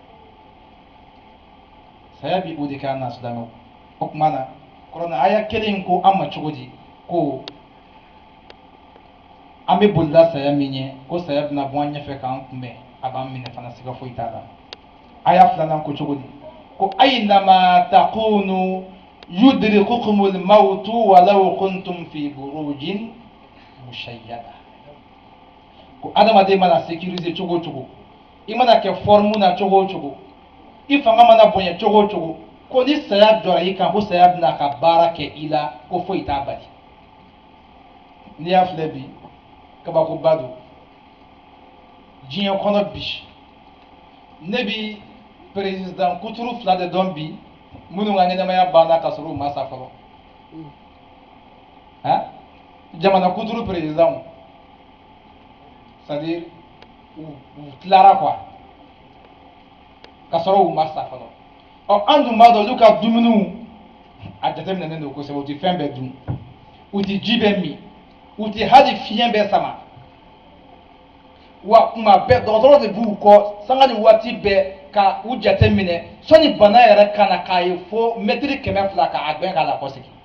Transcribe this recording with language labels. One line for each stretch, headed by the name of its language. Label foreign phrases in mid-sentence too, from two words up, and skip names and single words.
Bambara: saya bi o de kɛ an na silamɛw o tuma na kuranɛ aya kelen in ko an ma cogo di ko an bɛ bolila saya min ɲɛ ko saya bɛna bɔ an ɲɛfɛ k'an kunbɛn a b'an minɛ fana siga foyi t'a la aya filanan ko cogo di ko
Arabic: أينما تكونوا يدرككم الموت ولو كنتم في بروج
Bambara: mushayyada ko adamaden mana sécuriser cogo o cogo i mana kɛ forme na cogo o cogo i fanga mana bonya cogo o cogo ko ni saya jɔra i kan ko saya bɛna ka baara kɛ i la ko foyi t'a bali n'i y'a filɛ bi kabakoba don diɲɛ kɔnɔ bi ne bi président kuturu fila de dɔn bi minnu ka ɲɛnamaya banna ka sɔrɔ u ma sa fɔlɔ jamana kuturu président c'est-à-dire u tilara quoi ka sɔrɔ u ma sa fɔlɔ an dun b'a dɔn olu ka dumuniw a jateminɛnen don kosɛbɛ u tɛ fɛn bɛɛ dun u tɛ ji bɛɛ min u tɛ hali fiɲɛ bɛɛ sama wa kuma bɛɛ dɔgɔtɔrɔ de b'u kɔ sanga ni waati bɛɛ ka u jate minɛ sɔni bana yɛrɛ ka na k'a ye fo mɛtiri 200 k'a gbɛn k'a la kɔsegi